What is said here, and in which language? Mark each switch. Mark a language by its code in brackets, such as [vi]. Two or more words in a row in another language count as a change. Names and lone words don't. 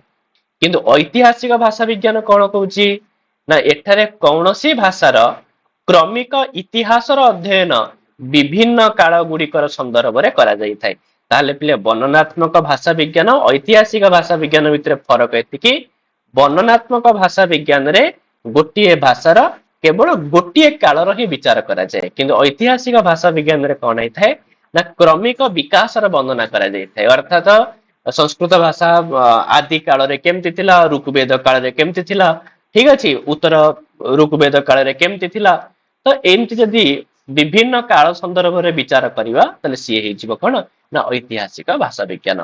[or] କିନ୍ତୁ ଐତିହାସିକ ଭାଷା ବିଜ୍ଞାନ କଣ କହୁଛି ନା ଏଠାରେ କୌଣସି ଭାଷାର କ୍ରମିକ ଇତିହାସର ଅଧ୍ୟୟନ ବିଭିନ୍ନ କାଳ ଗୁଡ଼ିକର ସନ୍ଦର୍ଭ ରେ କରା ଯାଇ ଥାଏ। ତାହେଲେ ପିଲେ ବର୍ଣ୍ଣନାତ୍ମକ ଭାଷା ବିଜ୍ଞାନ ଐତିହାସିକ ଭାଷା ବିଜ୍ଞାନ ଭିତର ଫରକ ଏତିକି ବର୍ଣ୍ଣନାତ୍ମକ ଭାଷା ବିଜ୍ଞାନ ରେ ଗୋଟିଏ ଭାଷାର କେବଳ ଗୋଟିଏ କାଳର ହିଁ ବିଚାର କରା ଯାଏ। କିନ୍ତୁ ଐତିହାସିକ ଭାଷା ବିଜ୍ଞାନ ରେ କଣ ହୁଏ ଥାଏ ନା କ୍ରମିକ ବିକାଶର ବର୍ଣ୍ଣନା କରା ଯାଇ ଥାଏ। ଅର୍ଥାତ ସଂସ୍କୃତ ଭାଷା ଆଦି କାଳ ରେ କେମିତି ଥିଲା, ଋଗ୍ବେଦ କାଳ ରେ କେମିତି ଥିଲା, ଠିକ ଅଛି, ଉତ୍ତର ଋଗ୍ବେଦ କାଳ ରେ କେମିତି ଥିଲା। ତ ଏମିତି ଯଦି ବିଭିନ୍ନ କାଳ ସନ୍ଦର୍ଭ ରେ ବିଚାର କରିବା ତଲେ ସେ ହେଇଯିବ କଣ ନା ଐତିହାସିକ ଭାଷା ବିଜ୍ଞାନ।